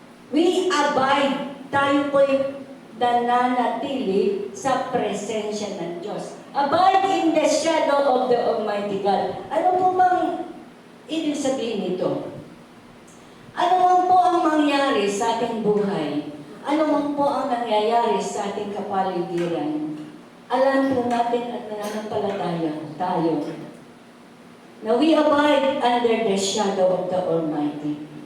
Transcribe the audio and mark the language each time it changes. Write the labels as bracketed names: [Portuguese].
[English] We abide, [Filipino] tayo po'y nananatili sa presensya ng Diyos. [English] Abide in the shadow of the Almighty God. [Filipino] Ano po bang ibig sabihin nito? Ano man po ang mangyari sa ating buhay? Ano man po ang nangyayari sa ating kapaligiran? Alam po natin at nananampalataya tayo na [English] we abide under the shadow of the Almighty.